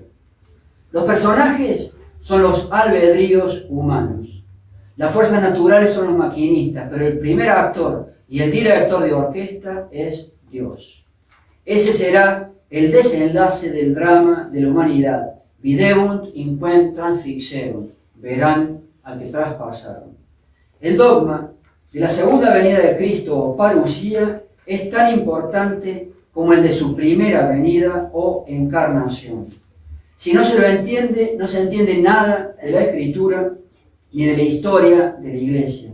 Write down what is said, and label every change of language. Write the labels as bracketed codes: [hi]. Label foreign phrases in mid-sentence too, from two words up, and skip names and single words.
[es] Los personajes son los albedríos humanos. Las fuerzas naturales son los maquinistas, pero el primer actor y el director de orquesta es Dios. Ese será el desenlace del drama de la humanidad. [la] Videbunt in quem transfixerunt. [es] Verán al que traspasaron. El dogma de la segunda venida de Cristo o parucía es tan importante como el de su primera venida o encarnación. Si no se lo entiende, no se entiende nada de la Escritura ni de la historia de la Iglesia.